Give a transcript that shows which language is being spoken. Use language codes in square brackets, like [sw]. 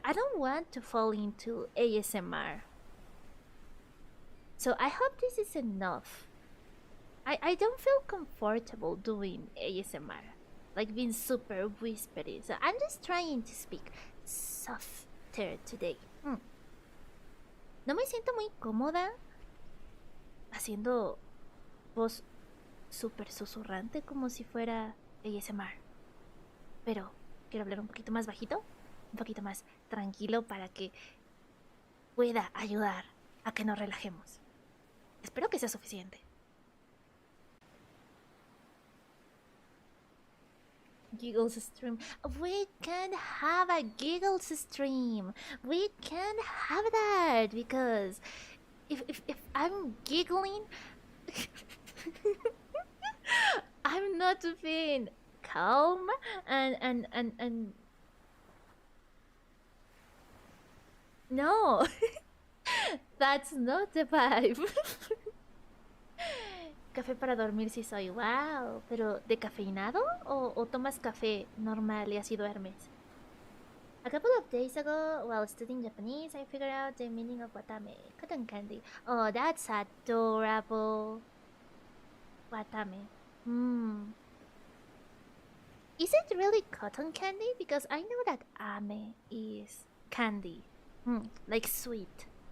[en] I don't want to fall into ASMR. So I hope this is enough. I don't feel comfortable doing ASMR, like being super whispery. So I'm just trying to speak softer today. [es] No me siento muy cómoda haciendo voz súper susurrante como si fuera ASMR. Pero quiero hablar un poquito más bajito, un poquito más tranquilo para que pueda ayudar a que nos relajemos. Espero que sea suficiente. [en] Giggles stream. We can't have a giggles stream. We can't have that because if I'm giggling, I'm not being calm and no. That's not the vibe. [es] Café para dormir si soy, wow. Pero ¿de cafeinado o tomas café normal y así duermes? [en] A couple of days ago, while studying Japanese, I figured out the meaning of watame, cotton candy. Oh, that's adorable. Watame. Is it really cotton candy? Because I know that ame is candy. Like sweet.